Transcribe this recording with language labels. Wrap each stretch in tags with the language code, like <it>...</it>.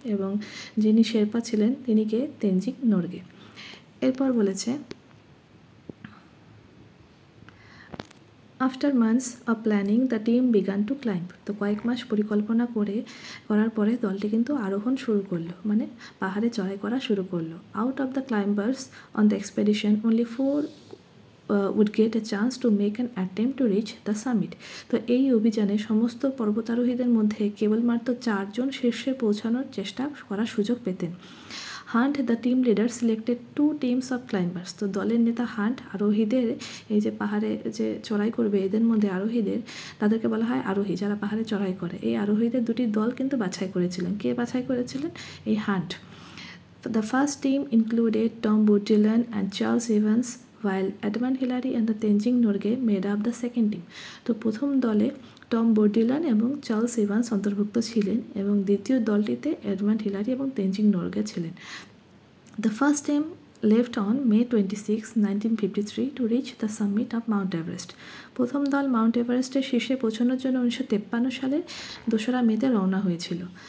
<bn>এবং যিনি শেরপা ছিলেন তিনি কে? তেনজিং নরগে। এরপর বলেছে</bn> <en>After months of planning the team began to climb.</en> <bn>তো কয়েক মাস পরিকল্পনা করার পরে দলটি কিন্তু আরোহণ শুরু করলো, মানে পাহাড়ে চড়াই করা শুরু করলো।</bn> <en>Out of the climbers on the expedition only 4 would get a chance to make an attempt to reach the summit.</en> <bn>তো এই অভিযানে সমস্ত পর্বতারোহীদের মধ্যে কেবলমাত্র 4 জন শীর্ষে পৌঁছানোর চেষ্টা করার সুযোগ পেতেন।</bn> <en>Hunt the team leader selected 2 teams of climbers.</en> <bn>তো দলের নেতা হান্ট আরোহীদের, এই যে পাহাড়ে যে চড়াই করবে এদের মধ্যে আরোহীদের, তাদেরকে বলা হয় আরোহী, যারা পাহাড়ে চড়াই করে। এই আরোহীদের 2টি দল কিন্তু বাছাই করেছিলেন। কে বাছাই করেছিলেন? এই hunt.</bn> <en>The first team included Tom Bourdieu and Charles Evans, while Edmund Hillary and the Tenzing Norgay made up the second team.</en> <bn>তো প্রথম দলে টম বোর্ডিলান এবং চার্লস ইভান্স অন্তর্ভুক্ত ছিলেন এবং দ্বিতীয় দলটিতে এডমান্ড হিলারি এবং তেনজিং নরগে ছিলেন।</bn> <en>The first team left on May 26, 1953 to reach the summit of Mount Everest.</en> <bn>প্রথম দল মাউন্ট এভারেস্টের শীর্ষে পৌঁছানোর জন্য 1953 সালের 2রা মেতে রওনা হয়েছিল।</bn>